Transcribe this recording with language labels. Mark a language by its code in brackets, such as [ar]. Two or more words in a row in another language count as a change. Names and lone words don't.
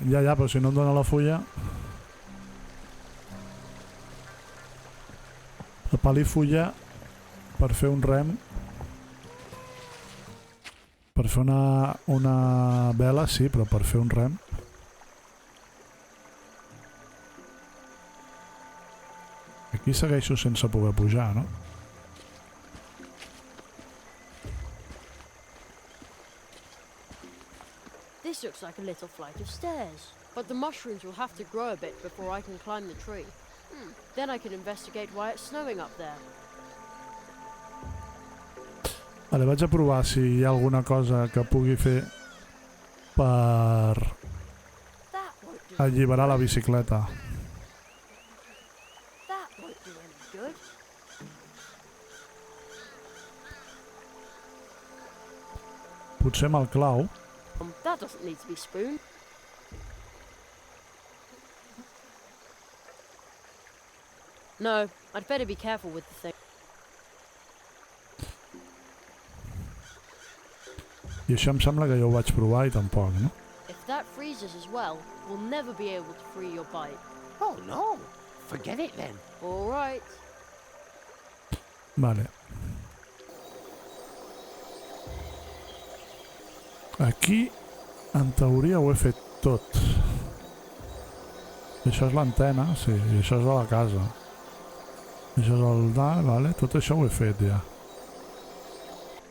[ca] Ja, però si no em dóna la fulla... El pal i fulla per fer un rem, per fer una vela, sí, però per fer un rem... Aquí segueixo sense poder pujar, no? [en] This looks like a little flight of stairs, but the mushrooms will have to grow a bit before I can climb the tree. Then I can investigate why it's snowing up there. [ca] Vale, vaig a provar si hi ha alguna cosa que pugui fer per alliberar la bicicleta. [en] That won't do any good. [ca] Potser amb el clau. [en] That doesn't need to be spoon. No, I'd better be careful with the thing. [ca] I això em sembla que jo ho vaig provar i tampoc, no? [en] If that freezes as well, we'll never be able to free your bike. Oh no! Forget it then. All right. [ca] Vale. Aquí, en teoria, ho he fet tot. Això és l'antena, sí, i això és de la casa. Això és el dalt, vale? Tot això ho he fet ja.